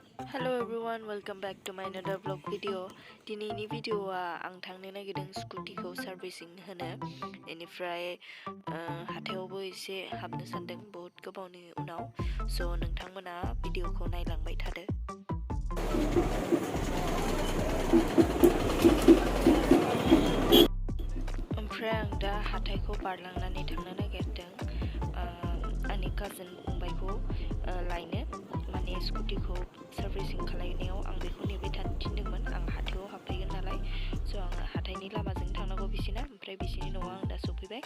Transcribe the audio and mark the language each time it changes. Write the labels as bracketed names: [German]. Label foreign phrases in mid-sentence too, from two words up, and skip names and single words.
[English] Hello everyone, welcome back to my another vlog video. [Bodo] दिनैनि भिडिअआ आं थांनो नागिरदों स्कुटिखौ सार्भिसिं होनो बेनिफ्राय हाथायावबो एसे हाबनो सानदों बहुत गोबावनि उनाव स' नोंथांमोना भिडिअखौ नायलांबाय थादो। ओमफ्राय आं दा हाथायखौ बारलांनानै थांनो नागिरदों आंनि काजिन फंबायखौ लायनो माने स्कुटिखौ सार्भिसिं खालामनायाव आं बेखौ नेबाय थानो थिनदोंमोन आं हाथायाव हाबफैगोन नालाय स' आङो हाथायनि लामाजों थांनांगौ बिसिना ओमफ्राय बिसिनि न'आव आं दा सफैबाय।